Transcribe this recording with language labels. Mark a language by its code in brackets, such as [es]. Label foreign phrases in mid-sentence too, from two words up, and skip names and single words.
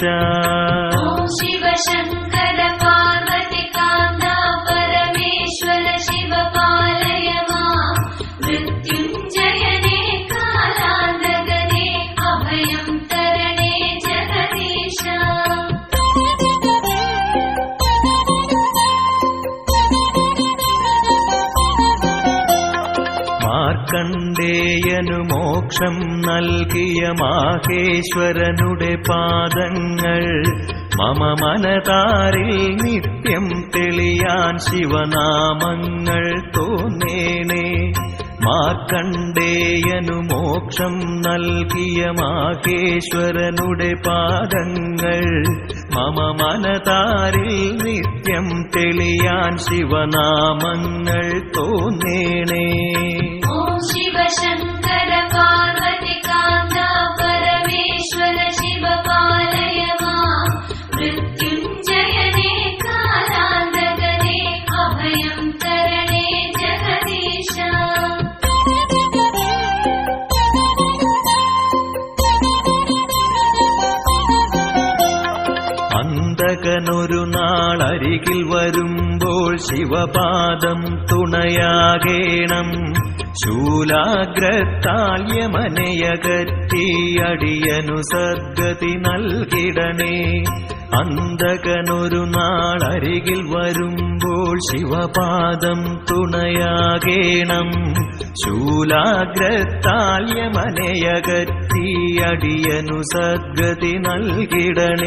[sa] ॐ शिवशङ्कर पार्वतीकान्त परमेश्वर शिव पालय मां मृत्युञ्जयने कालान्तकने अभयं तरणे जगदीश। [ml] മാർക്കണ്ഡേയനു മോക്ഷം നൽകിയ മാഹേശ്വരനുടെ പാദങ്ങൾ മമ മനതാരിൽ നിത്യം തെളിയാൻ ശിവനാമങ്ങൾ തോന്നേണേ। മാർക്കണ്ഡേയനു മോക്ഷം നൽകിയ മാഹേശ്വരനുടെ പാദങ്ങൾ മമ മനതാരിൽ നിത്യം തെളിയാൻ ശിവനാമങ്ങൾ തോന്നേണേ। [sa] ॐ शिवशङ्कर पार्वतीकान्त परमेश्वर शिव पालय मां मृत्युञ्जयने कालान्तकने अभयं तरणे जगदीश। [ml] അന്തകനൊരു നാൾ അരികിൽ വരുമ്പോൾ ശിവപാദം തുണയാകേണം ശൂലാഗ്രത്താൽ യമനയകറ്റി അടിയനു സദ്ഗതി നൽകിടണേ। അന്തകനൊരു നാൾ അരികിൽ വരുമ്പോൾ ശിവപാദം തുണയാകേണം ശൂലാഗ്രത്താൽ യമനയകറ്റി അടിയനു സദ്ഗതി നൽകിടണേ।